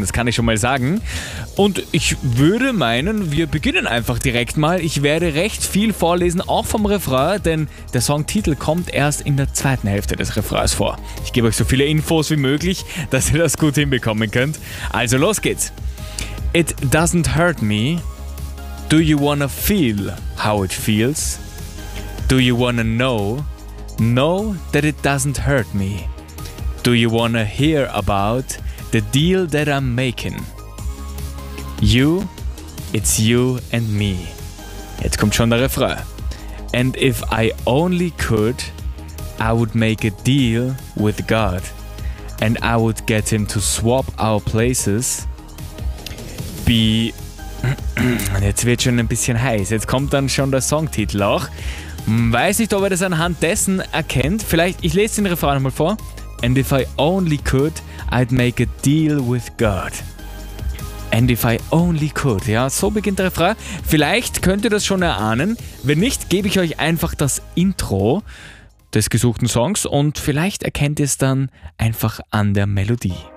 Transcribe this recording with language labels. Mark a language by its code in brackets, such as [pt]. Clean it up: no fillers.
[de] Das kann ich schon mal sagen. Und ich würde meinen, wir beginnen einfach direkt mal. Ich werde recht viel vorlesen, auch vom Refrain, denn der Songtitel kommt erst in der zweiten Hälfte des Refrains vor. Ich gebe euch so viele Infos wie möglich, dass ihr das gut hinbekommen könnt. Also los geht's. [en] It doesn't hurt me. Do you wanna feel how it feels? Do you wanna know? Know that it doesn't hurt me. Do you wanna hear about the deal that I'm making? You, it's you and me. [de] Jetzt kommt schon der Refrain. [en] And if I only could, I would make a deal with God. And I would get him to swap our places. Be... [de] Und jetzt wird schon ein bisschen heiß. Jetzt kommt dann schon der Songtitel auch. Weiß nicht, ob er das anhand dessen erkennt. Vielleicht, ich lese den Refrain nochmal vor. [en] And if I only could, I'd make a deal with God. And if I only could. [de] Ja, so beginnt der Refrain. Vielleicht könnt ihr das schon erahnen. Wenn nicht, gebe ich euch einfach das Intro des gesuchten Songs und vielleicht erkennt ihr es dann einfach an der Melodie.